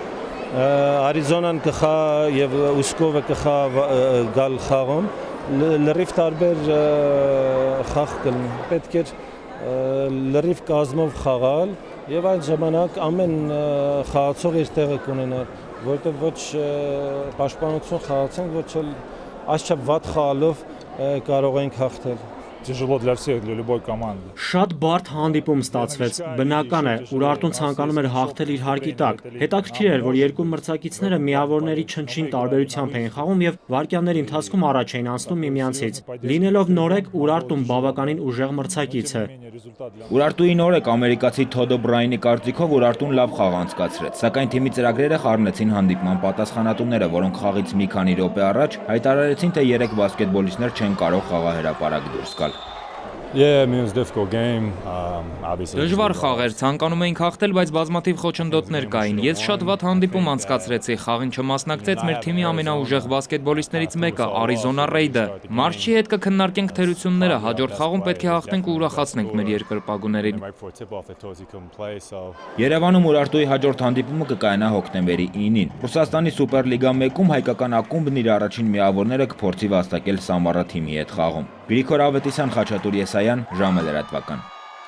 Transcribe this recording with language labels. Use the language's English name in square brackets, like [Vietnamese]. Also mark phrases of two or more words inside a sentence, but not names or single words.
[Armenian] Արիզոնան կխա եւ Ուսկովը կխա գալ խաղում։ Լրիվ տարբեր խաղ կլինի, պետք էր լրիվ կազմով խաղալ եւ այդ ժամանակ ամեն խաղացող իր տեղը կունենար, որտեղ ոչ պաշտպանություն խաղացենք, ոչ էլ այսչափ վատ խաղալով կարող ենք հաղթել։ [Russian] Тяжело для всех, для любой команды. [Armenian] Շատ բարդ հանդիպում ստացվեց։ Բնական է, Ուրարտուն ցանկանում էր հաղթել իր հարկի տակ։ Հետաքրքիր էր, որ երկու մրցակիցները միավորների չնչին տարբերությամբ էին խաղում եւ վայրկյանների ընթացքում առաջ էին անցնում միմյանցից։ Լինելով նորեկ, Ուրարտուն բավականին ուժեղ մրցակից է։ Ուրարտուի նորեկ ամերիկացի Թոդո Բրայնի կարծիքով Ուրարտուն լավ խաղ անցկացրեց, սակայն թիմի ծրագրերը խառնեցին հանդիպման պատասխանատուները, որոնք խաղից մի քանի րոպե առաջ հայտարարեցին, թե 3 բասկետբոլիստներ չեն կարող խաղահրապարակ դուրս գալ։ [English] Yeah, I mean, it's a difficult game. Obviously. [Armenian] Դժվար խաղեր, ցանկանում էինք հաղթել, բայց բազմաթիվ խոչընդոտներ կային։ Ես շատ վատ հանդիպում անցկացրեցի, խաղին չմասնակցեց մեր թիմի ամենաուժեղ բասկետբոլիստներից մեկը՝ Արիզոնա Ռեյդը։ Մարշչի հետ կքննարկենք թերությունները, հաջորդ խաղում պետք է հաղթենք ու ուրախացնենք մեր երկրպագուներին։ Երևանում Ուրարտուի հաջորդ հանդիպումը կկայանա հոկտեմբերի 9-ին։ Ռուսաստանի Սուպերլիգա 1-ում հայկական ակումբն իր առաջին միավորները կփորձի վաստակել Սամարա թիմի հետ խաղում։ Գրիգոր Ավետիսյան, Խաչատուր Եսայան, ժամը լրատվական։